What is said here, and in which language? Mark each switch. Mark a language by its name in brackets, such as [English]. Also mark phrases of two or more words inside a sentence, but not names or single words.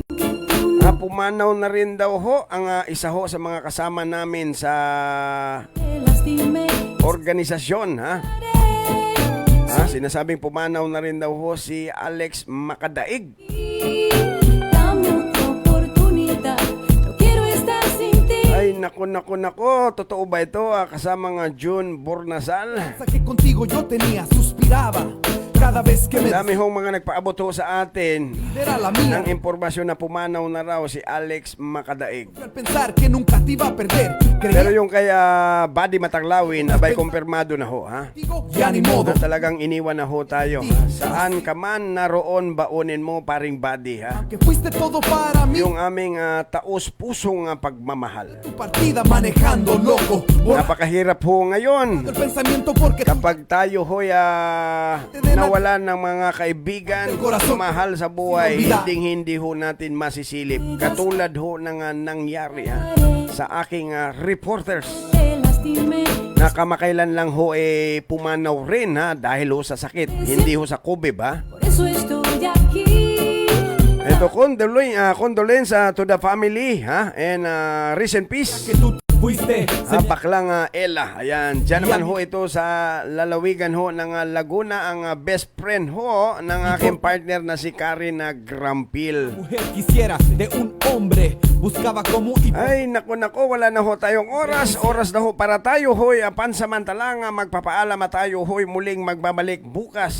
[Filipino] Pumanaw na rin daw ho ang isa ho sa mga kasama namin sa organisasyon sinasabing pumanaw na rin daw ho si Alex Macadaig. Ay nako, totoo ba ito kasama June Bornasal? [Spanish] Que contigo yo tenía, suspiraba cada vez que me [Filipino] dami hong mga nagpaabot ho sa atin [Spanish] era la mía. [Filipino] ng impormasyon na pumanaw na raw si Alex Macadaig. [Spanish] Al pensar que nunca te iba a perder, [Filipino] Pero yung kaya Badi Mataglawin, abay kumpirmado na ho [Spanish] ya ni modo. [Filipino] na talagang iniwan na ho tayo Saan ka man naroon, baunin mo paring Badi [Spanish] Que fuiste todo para mí. [Filipino] Yung aming taos-pusong pagmamahal. [Spanish] Tu partida manejando loco. [Filipino] Napakahirap ho ngayon [Spanish] El pensamiento porque [Filipino] kapag tayo ho'y nawalan ng mga kaibigan, mahal sa buhay, hindi ho natin masisilip. Katulad ho ng nangyari sa aking reporters na kamakailan lang ho pumanaw rin dahil ho sa sakit, hindi ho sa COVID Ito [English] condolence to the family and rest in peace. [Filipino] Baklang Ella. Ayan, dyan naman ho ito sa lalawigan ho ng Laguna. Ang best friend ho ng aking partner na si Karen Grampil. Ay nako, wala na ho tayong oras na ho para tayo ho'y pansamantalang magpapaalam tayo ho'y muling magbabalik bukas.